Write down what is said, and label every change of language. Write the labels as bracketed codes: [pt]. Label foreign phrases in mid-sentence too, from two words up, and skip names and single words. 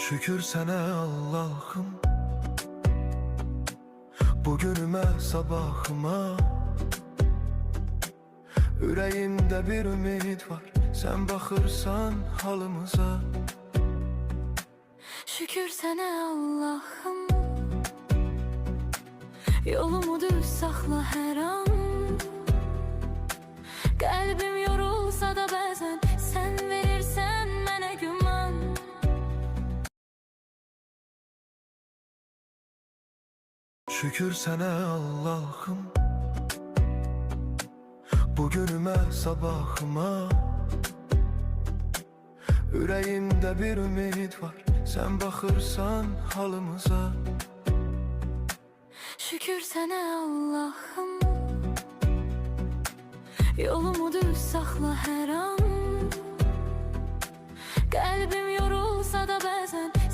[tr] Şükür sana Allah'ım, bugünüme sabahıma. Yüreğimde bir ümit var, sen bakırsan halımıza. Şükür sana Allah'ım, [az] yolumu düz saxla hər an. Qəlbim yorulsa da bəzən, sən verirsən mənə güman. [tr] Şükür sana Allah'ım, bugünüme sabahıma. Yüreğimde bir ümit var, sen bakırsan halımıza. Şükür sana Allah'ım, [az] yolumu düz saxla hər an. Qəlbim yorulsa da bəzən,